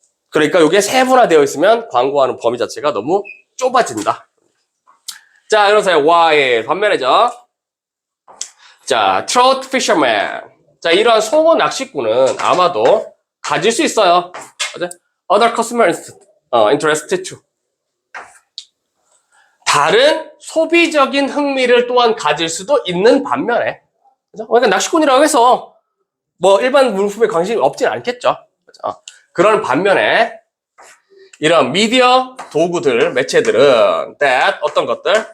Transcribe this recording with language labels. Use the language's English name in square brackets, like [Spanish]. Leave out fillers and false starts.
[Korean] 그러니까 이게 세분화되어 있으면 광고하는 범위 자체가 너무 좁아진다. 자, 그래서 Y의 반면에죠. 자, trout fisherman. 자, 이러한 송어 낚시꾼은 아마도 가질 수 있어요. 맞아? [English] Other customers interested too. [Korean] 다른 소비적인 흥미를 또한 가질 수도 있는 반면에, 그죠? 그러니까 낚시꾼이라고 해서 일반 물품에 관심이 없진 않겠죠. 그죠? 그런 반면에 이런 미디어 도구들, 매체들은 that, 어떤 것들?